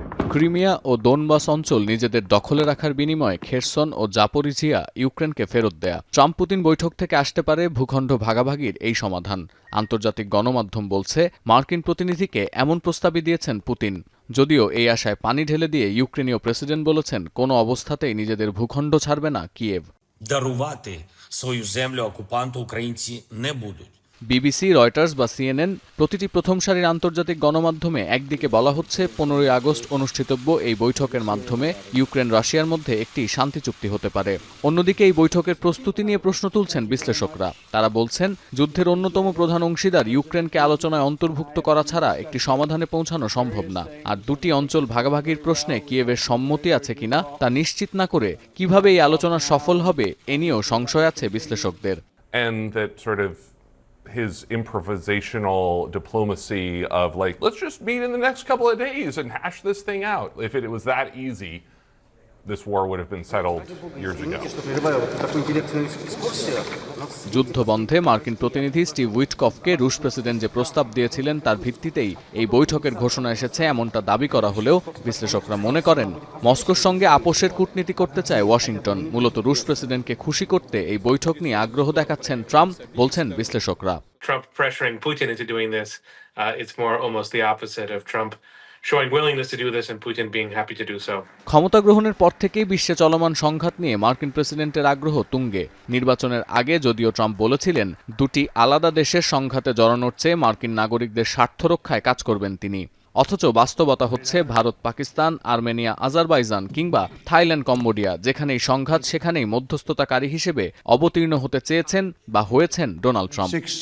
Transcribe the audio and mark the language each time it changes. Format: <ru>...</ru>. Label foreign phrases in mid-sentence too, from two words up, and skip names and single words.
<bn>ক্রিমিয়া ও দোনবাস অঞ্চল নিজেদের দখলে রাখার বিনিময়ে খেরসন ও জাপোরিজিয়া ইউক্রেনকে ফেরত দেয়া। ট্রাম্প পুতিন বৈঠক থেকে আসতে পারে ভূখণ্ড ভাগাভাগির এই সমাধান। আন্তর্জাতিক গণমাধ্যম বলছে, মার্কিন প্রতিনিধিকে এমন প্রস্তাবই দিয়েছেন পুতিন। যদিও এই আশায় পানি ঢেলে দিয়ে ইউক্রেনীয় প্রেসিডেন্ট বলেছেন, কোনো অবস্থাতেই নিজেদের ভূখণ্ড ছাড়বে না কিয়েভ।</bn> <uk>Дарувати свою землю окупанту українці не будуть.</uk> <bn>বিবিসি, রয়টার্স বা সিএনএন প্রতিটি প্রথম সারির আন্তর্জাতিক গণমাধ্যমে একদিকে বলা হচ্ছে 15 আগস্ট অনুষ্ঠিতব্য এই বৈঠকের মাধ্যমে ইউক্রেন রাশিয়ার মধ্যে একটি শান্তি চুক্তি হতে পারে। অন্যদিকে এই বৈঠকের প্রস্তুতি নিয়ে প্রশ্ন তুলছেন বিশ্লেষকরা। তারা বলছেন, যুদ্ধের অন্যতম প্রধান অংশীদার ইউক্রেনকে আলোচনায় অন্তর্ভুক্ত করা ছাড়া একটি সমাধানে পৌঁছানো সম্ভব না। আর দুটি অঞ্চল ভাগাভাগির প্রশ্নে কিয়েভের সম্মতি আছে কিনা তা নিশ্চিত না করে কিভাবে এই আলোচনা সফল হবে এ নিয়েও সংশয় আছে বিশ্লেষকদের।</bn> <en>And that sort of his improvisational diplomacy of like, let's just meet in the next couple of days and hash this thing out. If it was that easy, this war would have been settled years ago.</en> <bn>যুদ্ধবন্ধে মার্কিন প্রতিনিধি স্টিভ উইটকফকে রুশ প্রেসিডেন্ট যে প্রস্তাব দিয়েছিলেন তার ভিত্তিতেই এই বৈঠকের ঘোষণা এসেছে এমনটা দাবি করা হলেও বিশ্লেষকরা মনে করেন, মস্কোর সঙ্গে আপোষের কূটনীতি করতে চায় ওয়াশিংটন। মূলত রুশ প্রেসিডেন্টকে খুশি করতে এই বৈঠক নিয়ে আগ্রহ দেখাচ্ছেন ট্রাম্প, বলছেন বিশ্লেষকরা।</bn> <en>Trump pressuring Putin into doing this, it's more almost the opposite of Trump showing willingness to do this and Putin being happy to do so.</en> <bn>ক্ষমতা গ্রহণের পর থেকেই বিশ্বে চলমান সংঘাত নিয়ে মার্কিন প্রেসিডেন্টের আগ্রহ তুঙ্গে। নির্বাচনের আগে যদিও ট্রাম্প বলেছিলেন, দুটি আলাদা দেশের সংঘাতে জড়ানোর চেয়ে মার্কিন নাগরিকদের স্বার্থ রক্ষায় কাজ করবেন তিনি। অথচ বাস্তবতা হচ্ছে ভারত, পাকিস্তান, আর্মেনিয়া, আজারবাইজান কিংবা থাইল্যান্ড, কম্বোডিয়া, যেখানেই সংঘাত সেখানেই মধ্যস্থতাকারী হিসেবে অবতীর্ণ হতে চেয়েছেন বা হয়েছেন ডোনাল্ড ট্রাম্প।</bn>